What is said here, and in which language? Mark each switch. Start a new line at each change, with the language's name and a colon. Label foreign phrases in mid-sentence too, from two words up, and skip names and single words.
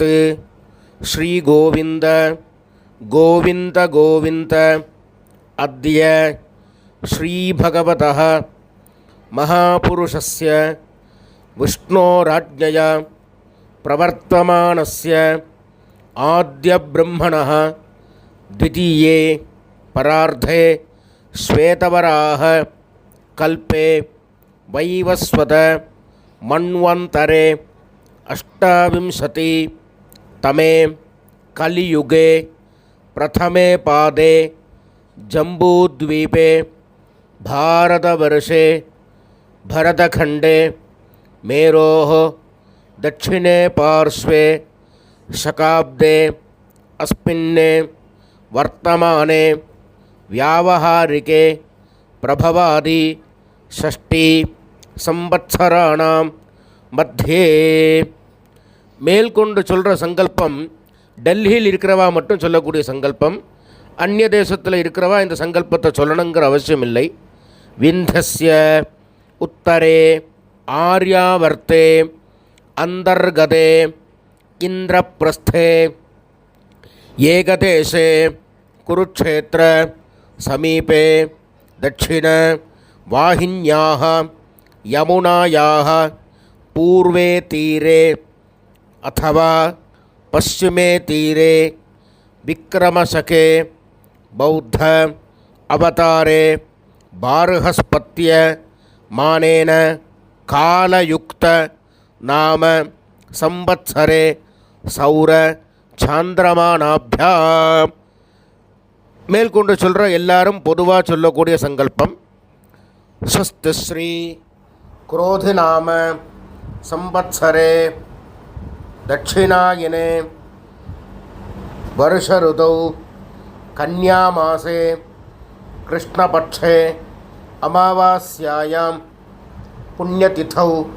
Sanskrit: ஸ்ரீ கோவிந்த கோவிந்த கோவிந்த. अद्य श्री भगवतः महापुरुषस्य विष्णोराज्ञया प्रवर्तमानस्य आद्य ब्रह्मणः द्वितीये परार्धे श्वेतवराह कल्पे वैवस्वत मन्वन्तरे 28 तमे कलियुगे प्रथमे पादे जम्बूद्वीपे भारतवर्षे भरतखण्डे मेरोः दक्षिणे पार्श्वे शकाब्दे अस्मिन्ने वर्तमाने व्यावहारिके प्रभवादि षष्ठी संवत्सराणाम மத்தியே.
Tamil: மேல்கொண்டு சொல்கிற சங்கல்பம் டெல்லியில் இருக்கிறவா மட்டும் சொல்லக்கூடிய சங்கல்பம். அந்நிய தேசத்தில் இருக்கிறவா இந்த சங்கல்பத்தை சொல்லணுங்கிற அவசியம் இல்லை.
Sanskrit: विन्ध्यस्य उत्तरे आर्यावर्ते अन्तर्गते इन्द्रप्रस्थे एकदेशे कुरुक्षेत्र समीपे दक्षिण वाहिन्याः यमुनायाः पूर्वे तीरे अथवा पश्चिमे तीरे विक्रमशके बौद्ध अवतारे बार्हस्पत्य मानेन कालयुक्त नाम संवत्सरे सौर சாந்திரமானாபியாம்.
Tamil: மேற்கொண்டு சொல்கிற எல்லாரும் பொதுவாக சொல்லக்கூடிய சங்கல்பம்.
Sanskrit: स्वस्ति श्री क्रोधिनाम संवत्सरे दक्षिणायने वर्ष ऋतौ कन्यामासे कृष्णपक्षे अमावास्यायां पुण्यतिथौ